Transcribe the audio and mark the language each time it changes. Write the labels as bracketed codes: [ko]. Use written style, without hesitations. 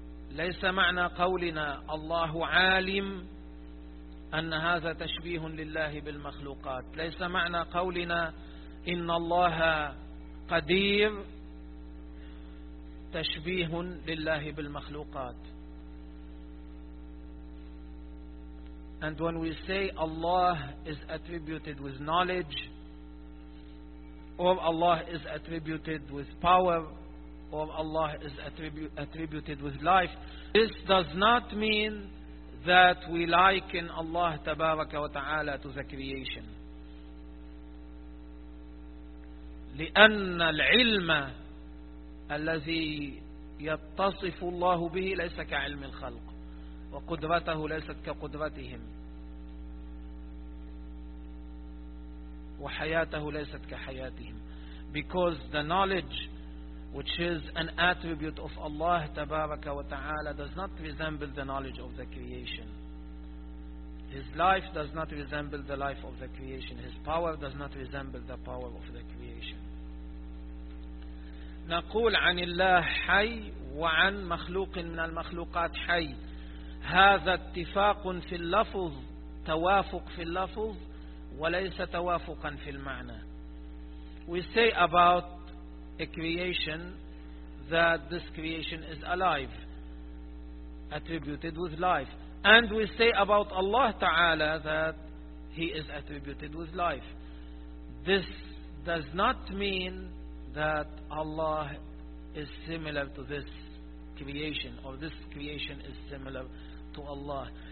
[ar] ليس معنى قولنا الله عالم أن هذا تشبيه لله بالمخلوقات. ليس معنى قولنا إن الله قدير تشبيه لله بالمخلوقات. [en] And when we say Allah is attributed with knowledge, or Allah is attributed with power, or Allah is attributed with life, this does not mean that we liken Allah [ar] تبارك وتعالى [en] to the creation. [ar] لأن العلم الذي يتصف الله به ليس كعلم الخلق وقدرته ليست كقدرتهم وحياته ليست كحياتهم. [en] Because the knowledge which is an attribute of Allah [ar] تبارك وتعالى [en] does not resemble the knowledge of the creation. His life does not resemble the life of the creation. His power does not resemble the power of the creation. [ar] نقول عن الله حي وعن مخلوق من المخلوقات حي. هذا اتفاق في اللفظ، توافق في اللفظ وليس توافقا في المعنى. [en] We say about a creation that this creation is alive, attributed with life. And we say about Allah Ta'ala that He is attributed with life. This does not mean that Allah is similar to this creation, or this creation is similar to Allah.